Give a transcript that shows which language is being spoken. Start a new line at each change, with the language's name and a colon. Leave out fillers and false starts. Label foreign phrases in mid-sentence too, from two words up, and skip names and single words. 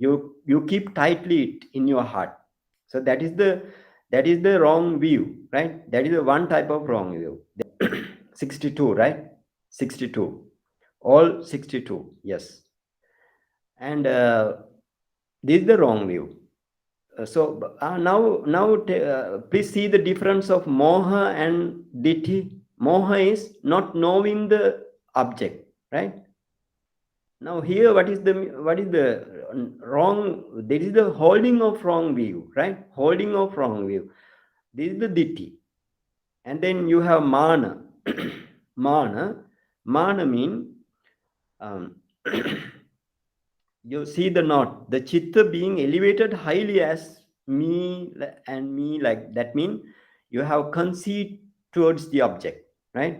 English: You keep tightly it in your heart. So that is the wrong view, right? That is the one type of wrong view. 62, right? 62, all 62, yes. And this is the wrong view. Now please see the difference of moha and ditti. Moha is not knowing the object, right? Now here, what is the wrong? There is the holding of wrong view, right? Holding of wrong view. This is the ditti. And then you have mana. Mana mean um, you see the knot, the chitta being elevated highly as me and me, like that mean you have conceit towards the object, right?